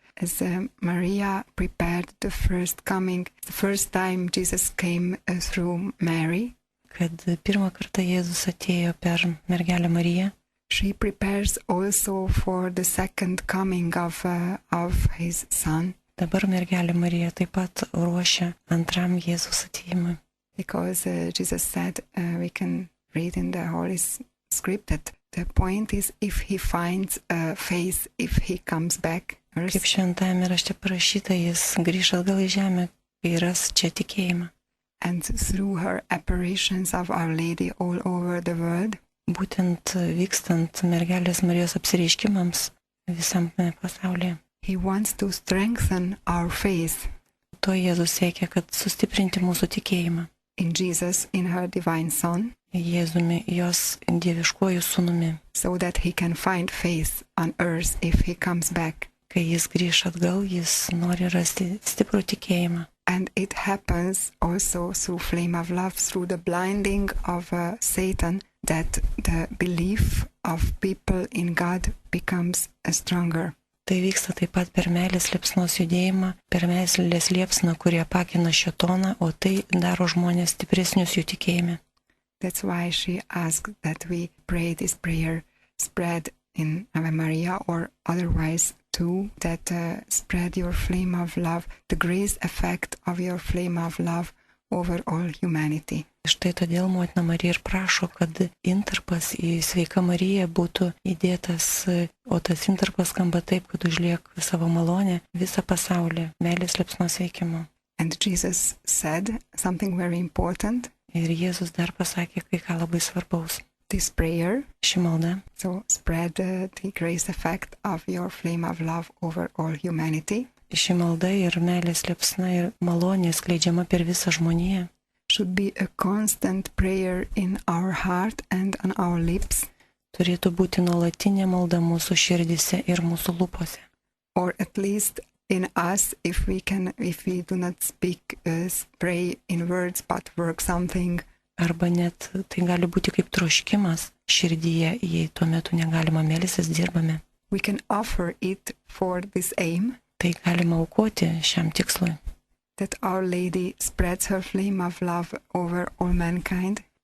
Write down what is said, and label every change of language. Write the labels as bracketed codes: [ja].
[en] as Maria prepared the first time Jesus came through Mary, [lt] kad pirmą kartą Jėzus atėjo per mergelę Mariją, [en] she prepares also for the second coming of his son, [lt] dabar mergelė Marija taip pat ruošia antram Jėzus atėjimui. [en] because Jesus said, we can read in the Holy Script that the point is if he finds a face, if he comes back. [lt] Kaip šventajame rašte parašyta, jis grįš atgal į žemę, kai ras čia tikėjimą. [en] And through her apparitions of Our Lady all over the world, [lt] Būtent vykstant mergelės Marijos apsireiškimams visame pasaulyje. [en] he wants to strengthen our faith [lt] To Jėzus siekia, kad sustiprinti mūsų tikėjimą. [en] in Jesus, in her divine Son, [lt] Jėzumi, jos dieviškuoju sūnumi. [en] so that he can find faith on earth if he comes back. [lt] Kai jis grįš atgal, jis nori rasti stiprų tikėjimą. [en] And it happens also through flame of love, through the blinding of Satan, that the belief of people in God becomes stronger. [lt] Tai vyksta taip pat per meilės liepsnos judėjimą, per meilės liepsną, kurie pakina šėtoną, o tai daro žmonės stipresnius jų tikėjime. [en] That's why she asked that we pray this prayer, spread in Ave Maria or otherwise too, that spread your flame of love, the grace effect of your flame of love over all humanity. [lt] Štai todėl motina Marija ir prašo, kad intarpas į Sveiką Mariją būtų įdėtas, o tas intarpas skamba taip, kad užliek savo malonę visą pasaulį, meilės liepsnos veikimu. [en] And Jesus said something very important. [lt] Ir Jėzus dar pasakė kai ką labai svarbaus. [en] This prayer, [lt] Ši malda, [en] so spread the grace effect of your flame of love over all humanity, [lt] ši malda ir meilės liepsna ir malonė skleidžiama per visą žmoniją, [en] should be a constant prayer in our heart and on our lips, [lt] turėtų būti nuolatinė malda mūsų širdise ir mūsų lūpose. [en] or at least in us, if we do not speak, pray in words, but work something. [lt] Arba net tai gali būti kaip troškimas širdyje, jei tuo metu negalima melstis, dirbame. [en] We can offer it for this aim, [lt] Tai galima aukoti šiam tikslui, [en] that Our Lady spreads her flame of love over all mankind,